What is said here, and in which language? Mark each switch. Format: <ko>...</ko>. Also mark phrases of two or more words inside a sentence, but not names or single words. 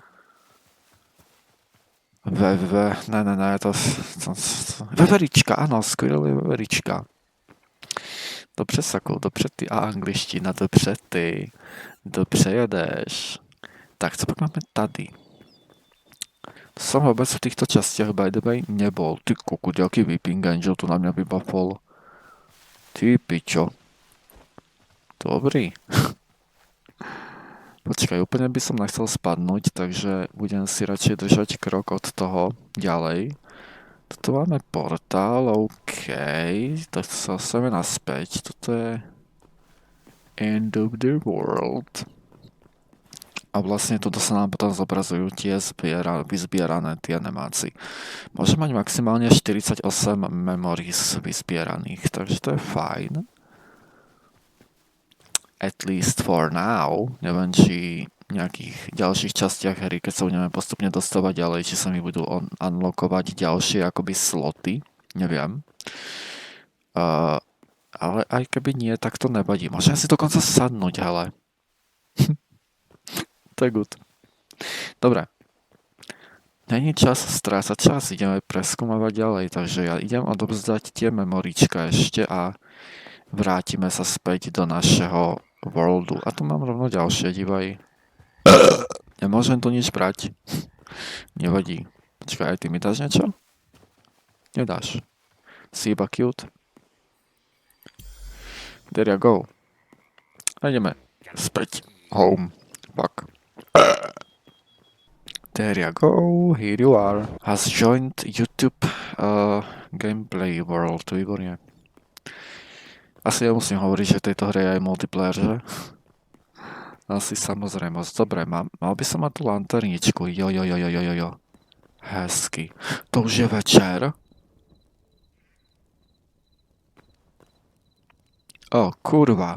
<sk>Ne, to... Veverička, áno, Squirrel je veverička.</sk> <cs>Dobře, Sakul, dobře ty. A angličtina, dobře ty. Dobře jedeš. Tak, co pak máme tady?</cs> <sk>To som vôbec v týchto častiach</sk> <en>by the way</en> <sk>nebol. Ty kokut, jaký Weeping Angel tu na mňa vybafol. Ty pičo. Dobrý. Počkaj, úplne by som nechcel spadnúť, takže budem si radšej držať krok od toho ďalej. Toto máme portál, OK. Tak sa ostajeme naspäť. Toto je...</sk> <en>End of the world.</en> <sk>A vlastne tuto sa nám potom zobrazujú tie vyzbierané tie nemáci. Môže mať maximálne 48 memories vyzbieraných, takže to je fajn.</sk> <en>At least for now.</en> <sk>Neviem, či v nejakých ďalších častiach hry, keď sa budeme postupne dostávať ďalej, či sa mi budú unlockovať ďalšie akoby sloty. Neviem. Ale aj keby nie, tak to nevadí. Môžem si dokonca sadnúť, hele. To je good. Dobre. Není čas strácať čas, ideme preskúmavať ďalej, takže ja idem odovzdať tie memorička ešte a vrátime sa späť do našeho worldu. A tu mám rovno ďalšie, divaj. Nemôžem tu nič brať. Nevadí. Počkaj, aj ty mi dáš niečo? Nedáš. Si iba cute.</sk> <en>There you go.</en> <sk>A ideme späť.</sk> <en>Home. Fuck. There you go, here you are. Has joined YouTube gameplay world,</en> <sk>výborne. Asi ja musím hovoriť, že v tejto hre je aj multiplayer, že? Asi samozrejmosť. Dobre, mal by som mať tú lanterničku.</sk> <cs>Jo. Hezky. To už je večer?</cs> <sk>O, kurva.</sk>